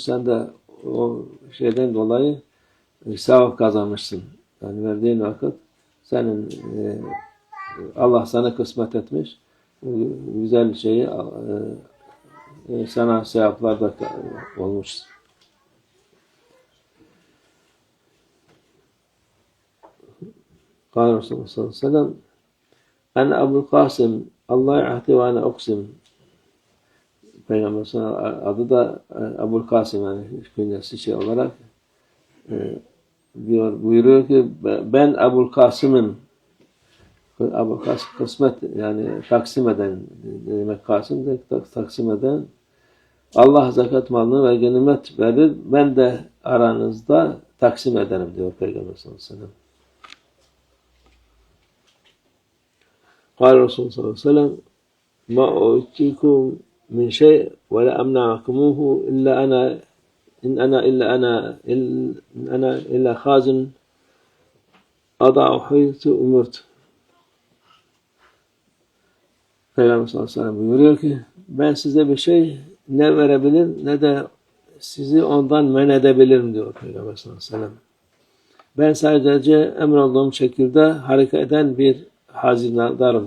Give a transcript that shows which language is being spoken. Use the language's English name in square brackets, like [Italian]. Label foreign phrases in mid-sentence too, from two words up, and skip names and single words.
[Turkish] Sen de o şeyden dolayı sevap kazanmışsın. Yani verdiğin vakit senin Allah sana kısmet etmiş. Güzel şeyi sana sevaplar da olmuş. [Arabic] قال رسول الله صلى الله عليه وسلم أنا أبو القاسم الله يعطي وأنا أقسم. [Turkish] Peygamber adı da Abul Kasım yani künyesi olarak buyuruyor ki ben Abul Kasım'ım. Abul Kasım kısmet yani taksim eden demek Kasım de taksim eden Allah zekat malını ve ganimet verir ben de aranızda taksim ederim diyor Peygamber [Arabic] صلى الله عليه وسلم. قال الرسول صلى الله عليه وسلم ما أوتيكم من شيء ولا أمنعكموه إلا أنا إلا خازن أضع حيث أمرت. [Turkish] Peygamber [Arabic] صلى الله عليه وسلم [Turkish] buyuruyor ki ben size bir şey ne verebilir ne de sizi ondan men edebilirim diyor Peygamber [Arabic] صلى الله عليه وسلم. [Turkish] Ben sadece emrolduğum şekilde hareket eden bir hazinedarım.